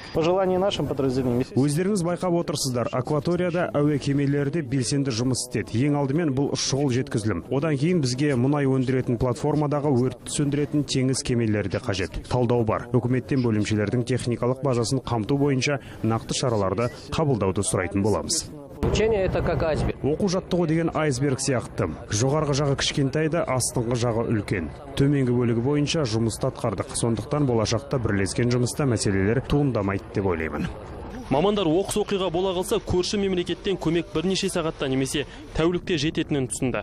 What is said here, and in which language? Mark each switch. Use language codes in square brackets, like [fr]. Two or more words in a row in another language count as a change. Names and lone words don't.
[kk] Өздеріңіз байқап отырсыздар, акваторияда әуе кемелерде белсенді жұмыс істеді. Ең алдымен бұл шұғыл жеткізілім. Одан кейін бізге мұнай өндіретін платформадаға өрт сөндіретін теңіз кемелері де қажет. Талдау бар. Үкіметтен бөлімшелердің техникалық базасын қамту бойынша нақты шараларды қабылдауды сұрайтын боламыз. [ru] Учение это как айсберг. [kk] Оқу-жаттығу деген айсберг сияқты. Жоғарғы жағы кішкентайды, астыңғы жағы үлкен. Төменгі бөлігі бойынша жұмысты атқардық. Сондықтан болашақта бірлескен жұмыста мәселелер туындамайды деп ойлаймын. Мамандар оқыс оқиға бола қалса, көрші мемлекеттен көмек бірнеше сағатта немесе тәулікте жететінін түсінді.